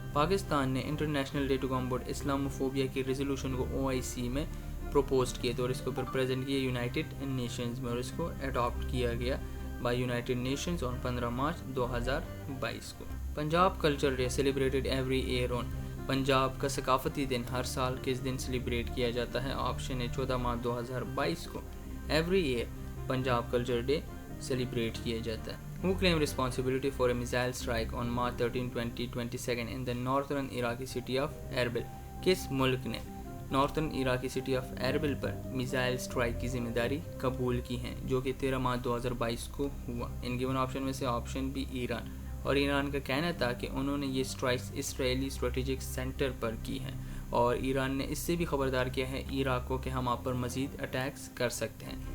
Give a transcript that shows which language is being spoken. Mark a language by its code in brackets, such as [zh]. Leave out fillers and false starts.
[ur] پاکستان نے international day to کامبٹ Islamophobia کی resolution کو OIC میں پروپوزڈ کیا تھا اور اس کو پھر پریزنٹ کیا یونائٹڈ نیشنز میں اور اس کو اڈاپٹ کیا گیا [en] by United Nations [ur] آن 15 مارچ 2022 کو. [en] Punjab culture day celebrated every year on. [ur] پنجاب کا ثقافتی دن ہر سال کس دن سیلیبریٹ کیا جاتا ہے؟ آپشن ہے 14 مارچ 2022 کو every year Punjab culture day celebrate کیا جاتا ہے. [en] Who claimed responsibility for a missile strike on March 13, 2022 in the northern Iraqi city of Erbil? [ur] کس ملک نے نارتھرن عراقی city of ایربل per missile strike کی ذمہ داری قبول کی ہے جو کہ 13 مارچ 2022 کو ہوا؟ ان گیون آپشن میں سے آپشن بی ایران. اور ایران کا کہنا تھا کہ انہوں نے یہ اسٹرائکس اسرائیلی اسٹریٹجک سینٹر پر کی ہیں اور ایران نے اس سے بھی خبردار کیا ہے عراق کو کہ ہم آپ پر مزید اٹیکس کر سکتے ہیں.